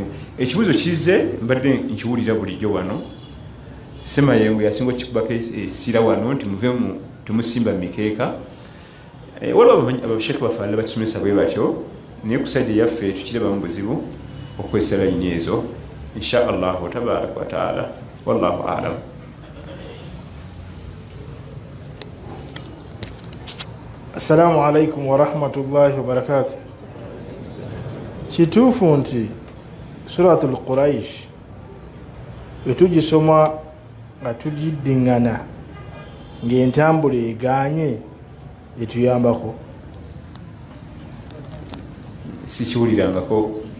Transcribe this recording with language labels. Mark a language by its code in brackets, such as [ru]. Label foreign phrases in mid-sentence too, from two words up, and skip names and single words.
[lg] Ekibuuzo kizze mbadde nkiwulira bulijjo wano. Semayengo yasinga okikubako essira wano nti muvemu temusimba mikeeka. Waliwo abasheekhe baffe abalala batusomesa bwe batyo, naye ku saidi yaffe tukirabamu buzibu okukozesa layini ezo [ar] إن شاء الله تبارك وتعالى. والله أعلم. السلام عليكم ورحمة الله وبركاته. [lg] Kituufu nti suratul Quraish etugisoma nga tugiddiŋŋana ng'entambula egaanye etuyambako? Sikiwulirangako.